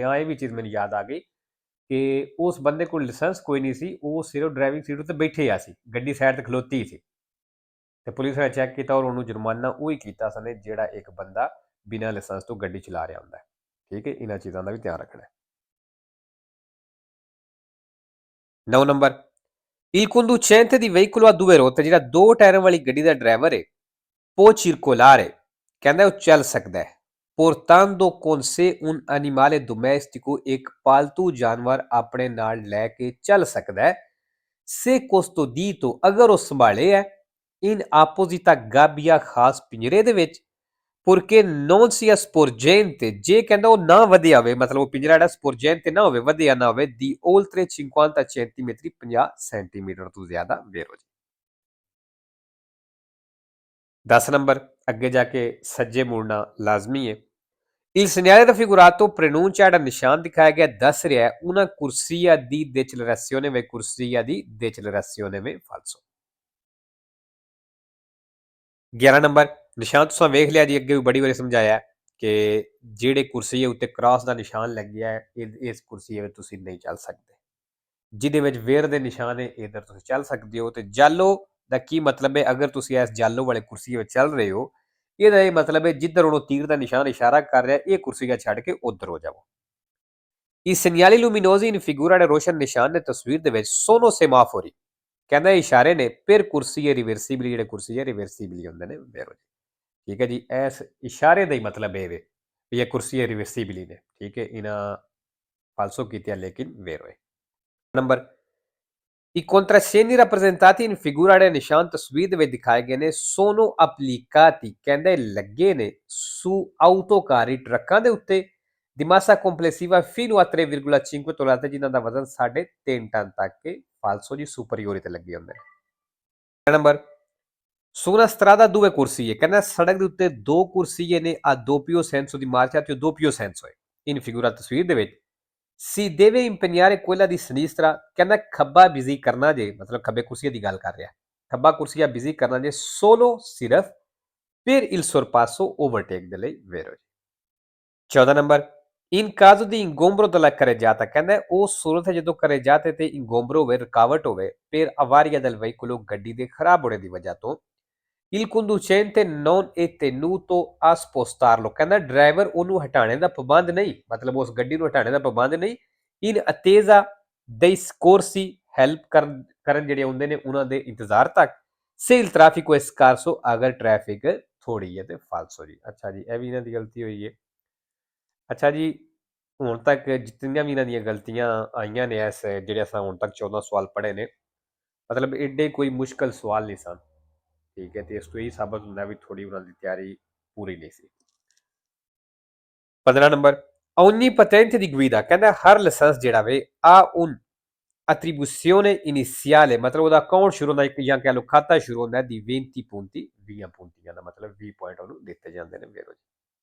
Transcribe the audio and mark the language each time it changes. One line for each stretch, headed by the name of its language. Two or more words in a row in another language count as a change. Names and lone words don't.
Punjabi: ਹਾਂ, ਇਹ ਵੀ ਚੀਜ਼ ਮੈਨੂੰ ਯਾਦ ਆ ਗਈ ਕਿ ਉਸ ਬੰਦੇ ਕੋਲ ਲਾਇਸੈਂਸ ਕੋਈ ਨਹੀਂ ਸੀ, ਉਹ ਸਿਰਫ ਡਰਾਈਵਿੰਗ ਸੀਟ ਉੱਤੇ ਬੈਠੇ ਆ ਸੀ, ਗੱਡੀ ਸਾਈਡ ਤੇ ਖਲੋਤੀ ਸੀ, ਤੇ ਪੁਲਿਸ ਨੇ ਚੈੱਕ ਕੀਤਾ ਔਰ ਉਹਨੂੰ ਜੁਰਮਾਨਾ ਉਹੀ ਕੀਤਾ ਸਨੇ ਜਿਹੜਾ ਇੱਕ ਬੰਦਾ ਬਿਨਾਂ ਲਾਇਸੈਂਸ ਤੋਂ ਗੱਡੀ ਚਲਾ ਰਿਹਾ ਹੁੰਦਾ ਹੈ, ਠੀਕ ਹੈ। ਇਹਨਾਂ ਚੀਜ਼ਾਂ ਦਾ ਵੀ ਧਿਆਨ ਰੱਖਣਾ ਹੈ। 9 ਨੰਬਰ,
Italian: il conducente di veicolo a due ruote,
Punjabi: ਜਿਹੜਾ ਦੋ ਟਾਇਰਾਂ ਵਾਲੀ ਗੱਡੀ ਦਾ ਡਰਾਈਵਰ ਹੈ,
Italian: può circolare,
Punjabi: ਕਹਿੰਦਾ ਉਹ ਚੱਲ ਸਕਦਾ ਹੈ,
Italian: portando con sé un animale domestico,
Punjabi: ਇੱਕ ਪਾਲਤੂ ਜਾਨਵਰ ਆਪਣੇ ਨਾਲ ਲੈ ਕੇ ਚੱਲ ਸਕਦਾ ਹੈ,
Italian: se custodito,
Punjabi: ਅਗਰ ਉਹ ਸੰਭਾਲੇ ਹੈ,
Italian: in apposita gabbia,
Punjabi: ਖਾਸ ਪਿੰਜਰੇ ਦੇ ਵਿੱਚ,
Italian: porque non sia sporgente,
Punjabi: ਜੇ ਕਹਿੰਦਾ ਉਹ ਨਾ ਵਧਿਆ ਹੋਵੇ, ਮਤਲਬ ਉਹ ਪਿੰਜਰਾ ਜਿਹੜਾ sporgente ਨਾ ਹੋਵੇ, ਵਧਿਆ ਨਾ ਹੋਵੇ,
Italian: di oltre 50 centimetri,
Punjabi: 50 ਸੈਂਟੀਮੀਟਰ ਤੋਂ ਜ਼ਿਆਦਾ ਵੇਰੋ ਜੀ। 10 ਨੰਬਰ, ਅੱਗੇ ਜਾ ਕੇ ਸੱਜੇ ਮੁੜਨਾ ਲਾਜ਼ਮੀ ਹੈ।
Italian: Il segnale raffigurato preannuncia,
Punjabi: ਜਿਹੜਾ ਨਿਸ਼ਾਨ ਦਿਖਾਇਆ ਗਿਆ ਦੱਸ ਰਿਹਾ ਹੈ
Italian: una corsia di decelerazione,
Punjabi: ਵੇ
Italian: corsia di decelerazione
Punjabi: ਵੇ falso। 11 ਨੰਬਰ, ਨਿਸ਼ਾਨ ਤੁਸੀਂ ਵੇਖ ਲਿਆ ਜੀ, ਅੱਗੇ ਵੀ ਬੜੀ ਵਾਰੀ ਸਮਝਾਇਆ ਕਿ ਜਿਹੜੇ ਕੁਰਸੀਏ ਉੱਤੇ ਕ੍ਰਾਸ ਦਾ ਨਿਸ਼ਾਨ ਲੱਗਿਆ ਹੈ, ਇਸ ਕੁਰਸੀਏ ਵਿੱਚ ਤੁਸੀਂ ਨਹੀਂ ਚੱਲ ਸਕਦੇ। ਜਿਹਦੇ ਵਿੱਚ ਵੇਰ ਦੇ ਨਿਸ਼ਾਨ ਹੈ ਇਧਰ ਤੁਸੀਂ ਚੱਲ ਸਕਦੇ ਹੋ। ਤੇ ਜਾਲੋ ਦਾ ਕੀ ਮਤਲਬ ਹੈ? ਅਗਰ ਤੁਸੀਂ ਇਸ ਜਾਲੋ ਵਾਲੇ ਕੁਰਸੀਏ ਵਿੱਚ ਚੱਲ ਰਹੇ ਹੋ, ਇਹਦਾ ਇਹ ਮਤਲਬ ਹੈ ਜਿੱਧਰ ਉਹਨੂੰ ਤੀਰ ਦਾ ਨਿਸ਼ਾਨ ਇਸ਼ਾਰਾ ਕਰ ਰਿਹਾ, ਇਹ ਕੁਰਸੀਆ ਛੱਡ ਕੇ ਉਧਰ ਹੋ ਜਾਵੋ।
Italian: I segnali luminosi in figura,
Punjabi: ਰੋਸ਼ਨ ਨਿਸ਼ਾਨ ਨੇ ਤਸਵੀਰ ਦੇ ਵਿੱਚ
Italian: sono semafori,
Punjabi: ਕਹਿੰਦਾ ਇਸ਼ਾਰੇ ਨੇ
Italian: per corsie reversibili,
Punjabi: ਜਿਹੜੇ ਕੁਰਸੀਏ ਰਿਵਰਸੀਬਲੀ ਹੁੰਦੇ ਨੇ ਵੇਰੋ ਜੀ, ਠੀਕ ਹੈ ਜੀ। ਇਸ ਇਸ਼ਾਰੇ ਦਾ ਹੀ ਮਤਲਬ ਇਹ ਵੇ ਵੀ ਇਹ ਕੁਰਸੀਏ ਰਿਵਰਸੀਬਲੀ ਨੇ, ਠੀਕ ਹੈ। ਇਹਨਾਂ ਫਾਲਸੋ ਕੀਤਿਆ ਲੇਕਿਨ ਵੇਰੋ ਹੈ। ਨੰਬਰ
Italian: I contrassegni rappresentati in figura
Punjabi: ਦੇ ਨਿਸ਼ਾਨ ਤਸਵੀਰ ਦੇ ਵਿੱਚ ਦਿਖਾਏ ਗਏ ਨੇ
Italian: sono applicati
Punjabi: ਕਹਿੰਦੇ ਲੱਗੇ ਨੇ
Italian: su autocarri
Punjabi: ਟਰੱਕਾਂ ਦੇ ਉੱਤੇ
Italian: di massa complessiva fino a 3,5 tonnellate
Punjabi: ਜਿਨ੍ਹਾਂ ਦਾ ਵਜ਼ਨ 3.5 ਟਨ ਤੱਕ ਕੇ ਫਾਲਸੋ ਜੀ ਸੁਪਰੀਓਰੀ ਤੇ ਲੱਗੇ ਹੁੰਦੇ ਨੇ ਨੰਬਰ
Italian: su una strada due corsie
Punjabi: ਕਹਿੰਦਾ ਸੜਕ ਦੇ ਉੱਤੇ ਦੋ ਕੁਰਸੀਏ ਨੇ
Italian: a doppio senso di marcia
Punjabi: ਤੇ
Italian: doppio senso
Punjabi: ਹੈ in figura ਤਸਵੀਰ ਦੇ ਵਿੱਚ
Italian: si deve impegnare quella di sinistra
Punjabi: ਕਹਿੰਦਾ ਖੱਬਾ ਬਿਜ਼ੀ ਕਰਨਾ ਜੇ ਮਤਲਬ ਖੱਬੇ ਕੁਰਸੀਏ ਦੀ ਗੱਲ ਕਰ ਰਿਹਾ ਖੱਬਾ ਕੁਰਸੀਆ ਬਿਜ਼ੀ ਕਰਨਾ ਜੇ solo ਸਿਰਫ
Italian: per il sorpasso
Punjabi: overtake ਦੇ ਲਈ vero ਜੀ 14 ਨੰਬਰ
Italian: in caso di ingombro della carreggiata
Punjabi: ਕਹਿੰਦਾ ਉਹ ਸੂਰਤ ਹੈ ਜਦੋਂ carreggiate ਤੇ ingombro ਹੋਵੇ ਰੁਕਾਵਟ ਹੋਵੇ
Italian: per avaria del veicolo
Punjabi: ਗੱਡੀ ਦੇ ਖਰਾਬ ਹੋਣੇ ਦੀ ਵਜ੍ਹਾ ਤੋਂ
Italian: il conducente non è tenuto a spostarlo
Punjabi: ਕਹਿੰਦਾ ਡਰਾਈਵਰ ਉਹਨੂੰ ਹਟਾਣੇ ਦਾ ਪਾਬੰਦ ਨਹੀਂ ਮਤਲਬ ਉਸ ਗੱਡੀ ਨੂੰ ਹਟਾਣੇ ਦਾ ਪਾਬੰਦ ਨਹੀਂ
Italian: in attesa dei scorsi
Punjabi: help ਕਰਨ ਜਿਹੜੇ ਹੁੰਦੇ ਨੇ ਉਹਨਾਂ ਦੇ ਇੰਤਜ਼ਾਰ ਤੱਕ
Italian: se il traffico è scarso
Punjabi: ਅਗਰ ਟ੍ਰੈਫਿਕ ਥੋੜੀ ਹੈ ਤੇ ਫਾਲਸੋ ਜੀ ਅੱਛਾ ਜੀ ਇਹ ਵੀ ਇਹਨਾਂ ਦੀ ਗਲਤੀ ਹੋਈ ਹੈ ਅੱਛਾ ਜੀ ਹੁਣ ਤੱਕ ਜਿੰਨੀਆਂ ਵੀ ਇਹਨਾਂ ਦੀਆਂ ਗਲਤੀਆਂ ਆਈਆਂ ਨੇ ਇਸ ਜਿਹੜੇ ਅਸਾਂ ਹੁਣ ਤੱਕ 14 ਸਵਾਲ ਪੜ੍ਹੇ ਨੇ ਮਤਲਬ ਏਡੇ ਕੋਈ ਮੁਸ਼ਕਲ ਸਵਾਲ ਨਹੀਂ ਸਨ ਠੀਕ ਹੈ ਤੇ ਇਸ ਤੋਂ ਇਹ ਸਾਬਤ ਹੁੰਦਾ ਵੀ ਥੋੜੀ ਉਹਨਾਂ ਦੀ ਤਿਆਰੀ ਪੂਰੀ ਨਹੀਂ ਸੀ 15 ਨੰਬਰ
Italian: ogni patente di guida
Punjabi: ਕਹਿੰਦਾ ਹਰ ਲਾਇਸੈਂਸ ਜਿਹੜਾ ਵੇ ਆ
Italian: un attribuzione iniziale
Punjabi: ਮਤਲਬ ਉਹਦਾ ਅਕਾਊਂਟ ਸ਼ੁਰੂ ਹੁੰਦਾ ਜਾਂ ਕਹਿ ਲਓ ਖਾਤਾ ਸ਼ੁਰੂ ਹੁੰਦਾ ਦੀ 20 punti 20 ਪੁੰਟੀਆਂ ਦਾ ਮਤਲਬ 20 ਪੁਆਇੰਟ ਉਹਨੂੰ ਦਿੱਤੇ ਜਾਂਦੇ ਨੇ ਵੇਰੋ ਜੀ